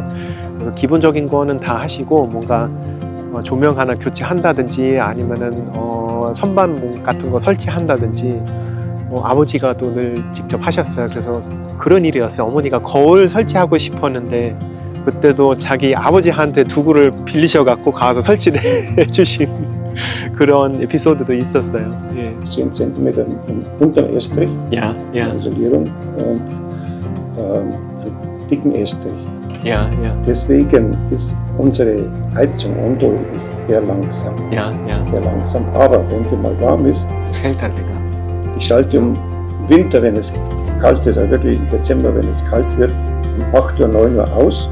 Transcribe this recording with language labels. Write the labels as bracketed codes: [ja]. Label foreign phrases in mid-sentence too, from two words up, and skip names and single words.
[ko] 그래서 기본적인 거는 다 하시고 뭔가 조명 하나 교체한다든지 아니면은 선반 같은 거 설치한다든지 아버지가 또 늘 직접 하셨어요. 그래서 그런 일이었어요. 어머니가 거울 설치하고 싶었는데 그때도 자기 아버지한테 두구를 빌리셔갖고 가서 설치를 해주신 그런 에피소드도 있었어요. 예. [de] 10 cm unterm Estrich, Ja, ja, Isolierung und einen dicken Estrich. Ja, ja, Deswegen ist unsere Heizung Ondo sehr langsam. Ja, ja. Sehr langsam. Aber wenn sie mal warm ist, hält dann länger. ich schalte im Winter, wenn es kalt ist, also wirklich im Dezember, wenn es kalt wird, um 8 Uhr, 9 Uhr aus.